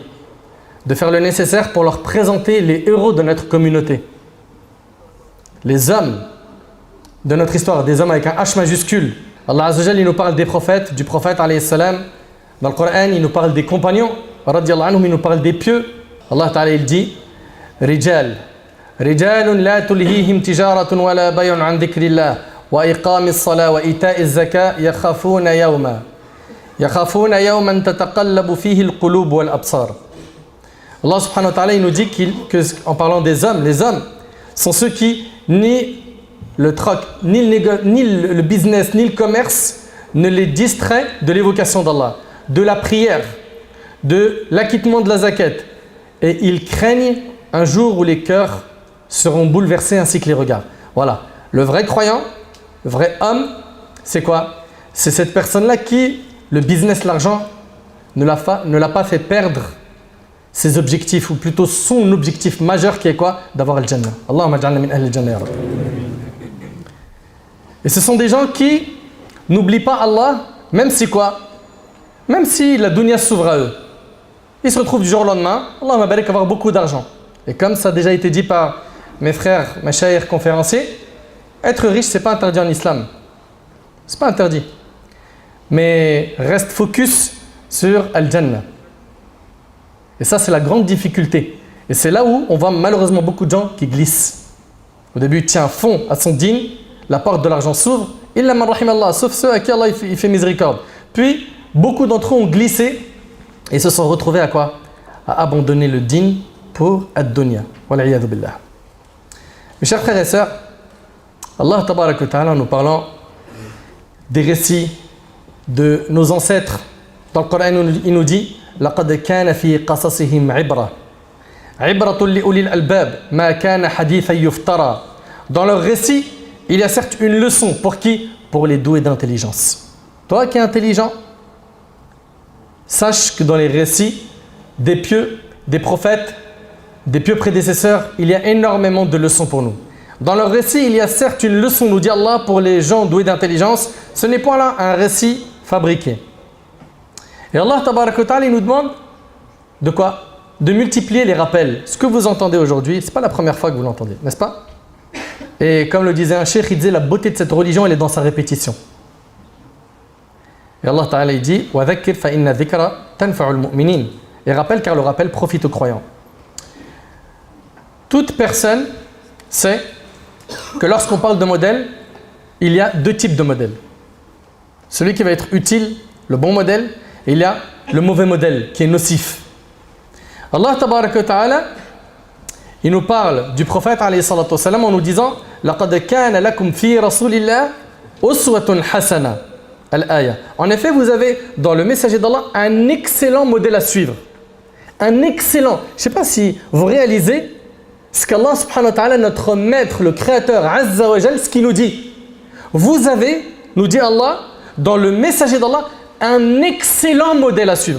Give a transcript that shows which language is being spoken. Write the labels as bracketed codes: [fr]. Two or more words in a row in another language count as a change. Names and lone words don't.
[fr] De faire le nécessaire pour leur présenter les héros de notre communauté. Les hommes de notre histoire, des hommes avec un H majuscule. [ar] الله عز وجل, [fr] il nous parle des prophètes, du prophète [ar] عليه السلام. [fr] Dans le Coran, il nous parle des compagnons, [ar] رضي الله عنهم, [fr] il nous parle des pieux. [ar] الله تعالى, [fr] il dit [ar] رجال رجال لا تلهيهم تجارة ولا بيع عن ذكر الله وإقام الصلاة وإيتاء الزكاة يخافون يوما تتقلب فيه القلوب والأبصار. الله سبحانه وتعالى, [fr] il nous dit en parlant des hommes, les hommes sont ceux qui ni le troc, ni le business, ni le commerce ne les distrait de l'évocation d'Allah, de la prière, de l'acquittement de la zakat. Et ils craignent un jour où les cœurs seront bouleversés ainsi que les regards. Voilà. Le vrai croyant, le vrai homme, c'est quoi? C'est cette personne-là qui, le business, l'argent, ne l'a pas fait perdre ses objectifs, ou plutôt son objectif majeur qui est quoi? D'avoir le Jannah. [ar] اللهم اجعلنا من أهل الجنة يا رب. [fr] Et ce sont des gens qui n'oublient pas Allah, même si quoi? Même si la dunya s'ouvre à eux. Ils se retrouvent du jour au lendemain, Allah m'a barik avoir beaucoup d'argent. Et comme ça a déjà été dit par mes frères, mes chers conférenciers, être riche, c'est pas interdit en islam. C'est pas interdit. Mais reste focus sur Al-Jannah. Et ça, c'est la grande difficulté. Et c'est là où on voit malheureusement beaucoup de gens qui glissent. Au début, il tient à fond à son dîn, la porte de l'argent s'ouvre, [ar] إلا من رحم الله, [fr] sauf ceux à qui Allah il fait miséricorde. Puis, beaucoup d'entre eux ont glissé et se sont retrouvés à quoi? À abandonner le dîn pour ad-dunya. [ar] والعياذ بالله. [fr] Mes chers frères et sœurs, [ar] الله تبارك وتعالى, [fr] en nous parlant des récits de nos ancêtres, dans le Coran, il nous dit [ar] لقد كان في قصصهم عبرة لأولي الألباب ما كان حديثا يفترى. [fr] Dans leur récit, il y a certes une leçon pour qui? Pour les doués d'intelligence. Toi qui es intelligent, sache que dans les récits des pieux, des prophètes, des pieux prédécesseurs, il y a énormément de leçons pour nous. Dans leur récit, il y a certes une leçon, nous dit Allah, pour les gens doués d'intelligence. Ce n'est pas là un récit fabriqué. Et [ar] الله تبارك وتعالى, [fr] il nous demande de quoi? De multiplier les rappels. Ce que vous entendez aujourd'hui, ce n'est pas la première fois que vous l'entendez, n'est-ce pas? Et comme le disait un cheikh, il disait la beauté de cette religion, elle est dans sa répétition. [ar] Et الله تعالى, [fr] il dit [ar] وذكر فإن الذكرى تنفع المؤمنين. [fr] Et rappelle, car le rappel profite aux croyants. Toute personne sait que lorsqu'on parle de modèle, il y a deux types de modèles. Celui qui va être utile, le bon modèle, et il y a le mauvais modèle qui est nocif. [ar] الله تبارك وتعالى, [fr] il nous parle du prophète [ar] عليه الصلاة والسلام [fr] en nous disant [ar] لقد كان لكم في رسول الله أسوة حسنة. Al-aya. [fr] En effet, vous avez dans le messager d'Allah un excellent modèle à suivre. Un excellent. Je ne sais pas si vous réalisez ce qu' [ar] الله سبحانه وتعالى, [fr] notre maître, le créateur [ar] عز وجل, [fr] ce qu'il nous dit. Vous avez, nous dit Allah, dans le messager d'Allah, un excellent modèle à suivre.